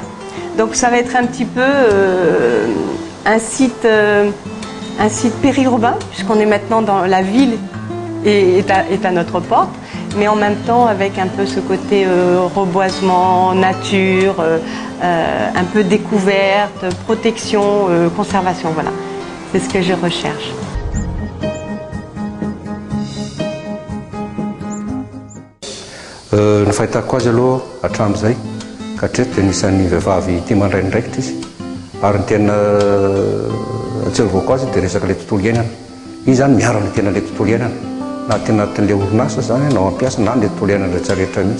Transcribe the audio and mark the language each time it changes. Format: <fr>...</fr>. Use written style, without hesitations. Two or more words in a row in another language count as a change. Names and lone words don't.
<fr>Donc ça va être un petit peu un site périurbain, puisqu'on est maintenant dans la ville et est à notre porte, mais en même temps avec un peu ce côté reboisement, nature, un peu découverte, protection, conservation, voilà. C'est ce que je recherche.</fr> <mg>Ny fahitako azy aloha hatramin'izay ka hatreto dia nisan'ny vehivavy tia mandraindraikitra izy ary ny tena ahatsiarovako azy dia resaka ilay tontolo iainana. Izy zany miaro-ny tena ilay tontolo iainana na tena anatin'ilay orinasa zany nao ampiasa na ilay tontolo iainana rehetrarehetra mihitsy.</mg>